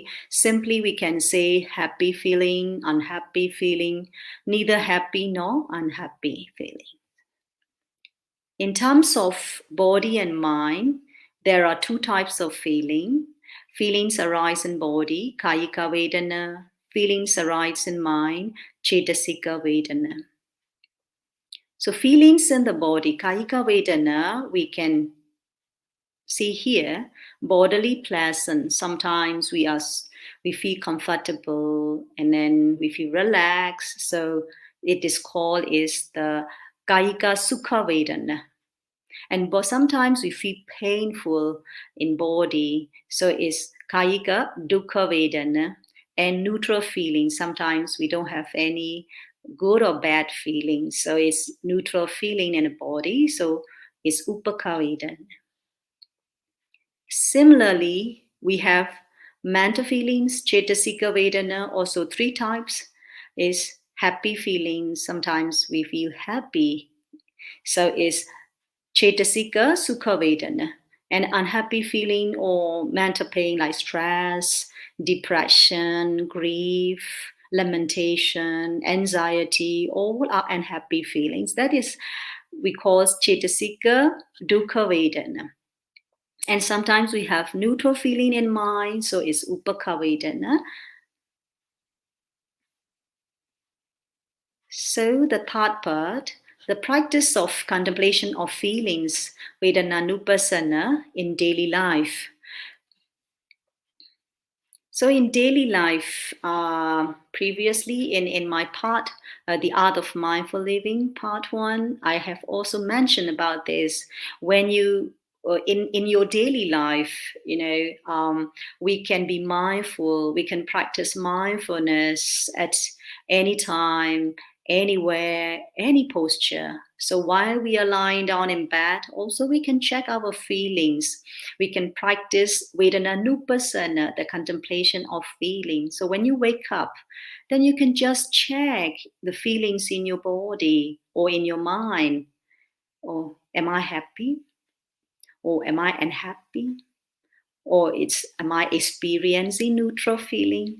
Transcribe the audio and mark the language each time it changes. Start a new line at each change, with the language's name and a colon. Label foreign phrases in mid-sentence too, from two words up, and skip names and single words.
English: Simply we can say happy feeling, unhappy feeling, neither happy nor unhappy feeling. In terms of body and mind, there are 2 types of feeling. Feelings arise in body,
Pali: kayika vedana.
English: Feelings arise in mind,
Pali: cetasika vedana.
English: So feelings in the body,
Pali: kayika vedana,
English: we can see here, bodily pleasant. Sometimes we feel comfortable and then we feel relaxed. So it is called is the
Pali: kayika sukha vedana.
English: And sometimes we feel painful in body. So it's
Pali: kayika dukkha vedana.
English: And neutral feelings, sometimes we don't have any good or bad feelings. So it's neutral feeling in the body. So it's
Pali: upekha vedana.
English: Similarly, we have mental feelings,
Pali: cetasika vedana,
English: also 3 types. Is happy feelings, sometimes we feel happy. So it's
Pali: cetasika sukha vedana.
English: And unhappy feeling or mental pain like stress, depression, grief, lamentation, anxiety, all are unhappy feelings. That is, we call
Pali: cetasika dukkha vedana.
English: And sometimes we have neutral feeling in mind, so it's
Pali: upekha vedana.
English: So the 3rd part, the practice of contemplation of feelings,
Pali: vedana nupassana,
English: in daily life. So in daily life, previously in my part, the Art of Mindful Living, part 1, I have also mentioned about this. When you, in your daily life, we can be mindful, we can practice mindfulness at any time, anywhere, any posture. So while we are lying down in bed, also we can check our feelings. We can practice
Pali: vedana nupassana,
English: the contemplation of feelings. So when you wake up, then you can just check the feelings in your body or in your mind. Or am I happy? Or am I unhappy? Or am I experiencing neutral feeling?